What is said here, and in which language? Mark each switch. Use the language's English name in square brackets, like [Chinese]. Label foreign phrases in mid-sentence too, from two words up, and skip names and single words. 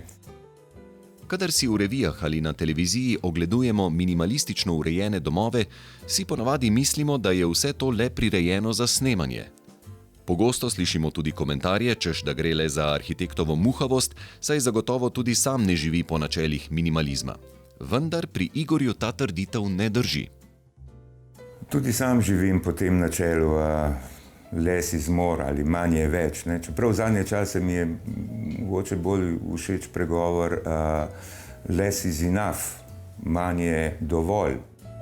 [Slovenian] Kadar si v revijah ali na televiziji ogledujemo minimalistično urejene domove, si ponavadi mislimo, da je vse to le prirejeno za snemanje. Pogosto slišimo tudi komentarje, češ da gre le za arhitektovo muhavost, saj zagotovo tudi sam ne živi po načelih minimalizma. Vendar pri Igorju ta trditev ne drži. Tudi sam živim po tem načelu [English] less is more [Slovenian] ali manj je več. Ne. Čeprav zadnje čase mi je mogoče bolj všeč pregovor [English] less is enough, [Slovenian] manj je dovolj.